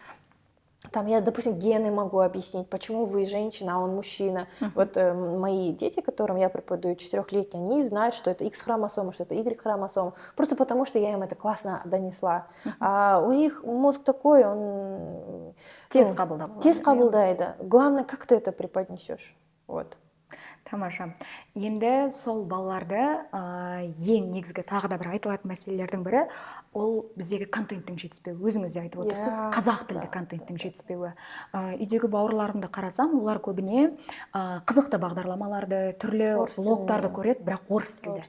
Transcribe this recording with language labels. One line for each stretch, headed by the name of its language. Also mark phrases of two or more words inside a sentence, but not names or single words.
Russian: Там я, допустим, гены могу объяснить, почему вы женщина, а он мужчина. Вот мои дети, которым я преподаю, 4-летние, они знают, что это X-хромосома, что это Y-хромосома, просто потому что я им это классно донесла. А у них мозг такой, он...
Kazakh: Тез қабылдайды. Тез қабылдайды.
Russian: Главное, как ты это преподнесешь. Вот.
Kazakh: Тамаша. Енді сол балаларды ең негізгі тағы да бір айтылатын мәселелердің бірі, ол біздегі контенттің жетіспеуі. Өзіңіз де айтып отырсыз, қазақ тілді контенттің жетіспеуі. Үйдегі бауырларымды қарасам, олар көбіне қызықты бағдарламаларды, түрлі блогтарды көреді, бірақ орыс тілді.